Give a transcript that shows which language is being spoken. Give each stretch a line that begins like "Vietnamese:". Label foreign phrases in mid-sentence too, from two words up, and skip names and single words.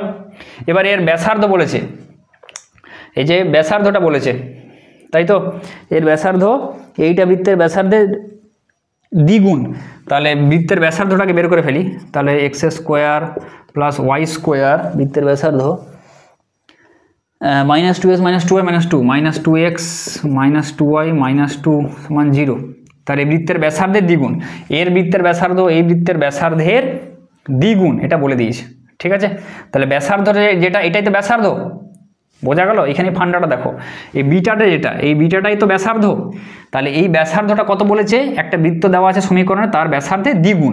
Bangla: এবার এর ব্যাসার্ধ বলেছে, এই যে ব্যাসার্ধটা বলেছে, তাই তো। এর ব্যাসার্ধ এইটা বৃত্তের ব্যাসার্ধের দ্বিগুণ, তাহলে বৃত্তের ব্যাসার্ধটাকে বের করে ফেলি। তাহলে
English: x square plus y square
Bangla: বৃত্তের ব্যাসার্ধ -2x - 2y - 2 -2x - 2y - 2 = 0। তাহলে বৃত্তের ব্যাসার্ধের দ্বিগুণ, এর বৃত্তের ব্যাসার্ধ এই বৃত্তের ব্যাসার্ধের দ্বিগুণ, এটা বলে দিয়েছে, ঠিক আছে। তাহলে ব্যাসার্ধ যেটা, এটাই তো ব্যাসার্ধ, বোঝা গেল। এখানে ফান্ডাটা দেখো, এই বিটাটা যেটা, এই বিটাটাই তো ব্যাসার্ধ। তাহলে এই ব্যাসার্ধটা কত বলেছে, একটা বৃত্ত দেওয়া আছে সমীকরণে, তার ব্যাসার্ধের দ্বিগুণ।